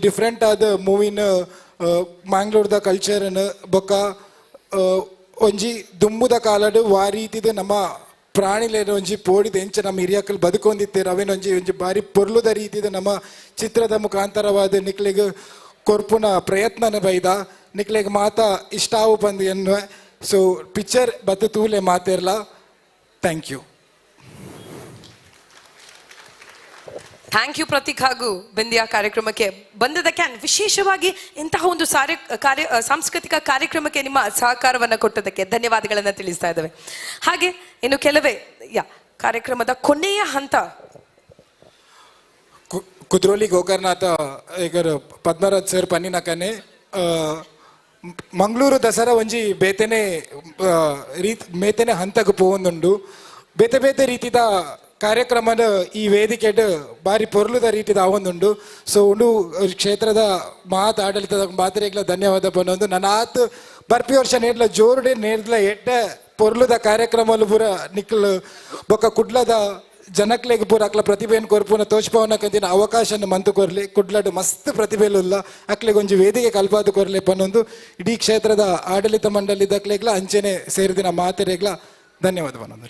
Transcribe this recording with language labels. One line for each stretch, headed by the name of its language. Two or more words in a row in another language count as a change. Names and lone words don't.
Tulu: ಡಿಫ್ರೆಂಟ್ ಆದ ಮೂವಿನ ಮ್ಯಾಂಗ್ಳೂರ್ದ ಕಲ್ಚರ್ನ ಬೊಕ್ಕ ಒಂಜಿ ದುಂಬುದ ಕಾಲಡು ವಾರೀತಿದ ನಮ್ಮ ಪ್ರಾಣಿಲೇನು ಒಂಜಿ ಪೋಡಿದ ಎಂಚ ನಮ್ಮ ಹಿರಿಯಕ್ಕಲು ಬದುಕೊಂದಿತ್ತೇರು ಅವೇನೊಂಜಿ ಒಂಜಿ ಬಾರಿ ಪೊರ್ಲುದ ರೀತಿದ ನಮ್ಮ ಚಿತ್ರದ ಮುಖಾಂತರವಾದ ನಿಕ್ಲಿಗೆ ಕೊರ್ಪುನ ಪ್ರಯತ್ನನ ಬೈದ ನಿಕ್ಲಿಗೆ ಮಾತ ಇಷ್ಟಾವು ಬಂದು ಎನ್ನುವ
English: so picture
Tulu: ಬತ್ತು ತೂಲೆ ಮಾತೇರ್ಲ.
English: Thank you. thank you
Kannada: ಪ್ರತೀಕ್ ಹಾಗೂ ಬಿಂದಿಯಾ ಕಾರ್ಯಕ್ರಮಕ್ಕೆ ಬಂದದಕ್ಕೆ, ವಿಶೇಷವಾಗಿ ಇಂತಹ ಒಂದು ಸಾಂಸ್ಕೃತಿಕ ಕಾರ್ಯಕ್ರಮಕ್ಕೆ ನಿಮ್ಮ ಸಹಕಾರವನ್ನು ಕೊಟ್ಟದಕ್ಕೆ ಧನ್ಯವಾದಗಳನ್ನು ತಿಳಿಸ್ತಾ ಇದ್ದೇವೆ. ಹಾಗೆ ಇನ್ನು ಕೆಲವೇ ಕಾರ್ಯಕ್ರಮದ ಕೊನೆಯ ಹಂತ
Tulu: ಕುದ್ರೋಲಿ ಗೋಕರ್ನಾಥ ಈಗ ಪದ್ಮರಾಜ್ ಸರ್ ಪನ್ನಿನಕನೆ ಮಂಗಳೂರು ದಸರಾ ಒಂಜಿ ಬೇತೆನೆ ಮೇತೆನೆ ಹಂತಕ್ಕೆ ಪೋವೊಂದುಂಡು ಬೇತೆ ಬೇತೆ ರೀತಿದ ಕಾರ್ಯಕ್ರಮದ ಈ ವೇದಿಕೆಡ್ ಬಾರಿ ಪೊರ್ಲುದ ರೀತಿದ ಆವೊಂದುಂಡು. ಸೊ ಉಂಡು ಕ್ಷೇತ್ರದ ಮಾತು ಆಡಳಿತದ ಮಾತ್ರೆಗ್ಲ ಧನ್ಯವಾದ ಪನ್ನೊಂದು ನನ್ನ ಆತು ಬರ್ಪಿ ವರ್ಷ ನೇರ್ಲ ಜೋರುಡೆ ನೇರ್ಲ ಎಡ್ಡ ಪೊರ್ಲುದ ಕಾರ್ಯಕ್ರಮಲು ಪೂರ ನಿಕ್ಲು ಬೊಕ್ಕ ಕುಡ್ಲದ ಜನಕ್ಲೆಗ್ ಪೂರ ಅಕ್ಲ ಪ್ರತಿಭೆಯನ್ನು ಕೊರ್ಪುನ ತೋಚ್ಪವನ್ನ ಕಂದಿನ ಅವಕಾಶನ ಮಂತು ಕೊರ್ಲಿ ಕುಡ್ಲಡ್ ಮಸ್ತ್ ಪ್ರತಿಭೆಲುಲ್ಲ ಅಕ್ಲೆಗ್ ಒಂಜಿ ವೇದಿಕೆ ಕಲ್ಪಾದು ಕೊರ್ಲಿ ಪನ್ನೊಂದು ಇಡೀ ಕ್ಷೇತ್ರದ ಆಡಳಿತ ಮಂಡಳಿದಕ್ಲೆಗ್ಲ ಅಂಚೆನೆ ಸೇರಿದಿನ ಮಾತೆರೆಗ್ಲ ಧನ್ಯವಾದ ಪನ್ನೊಂದಿಲ್ಲ.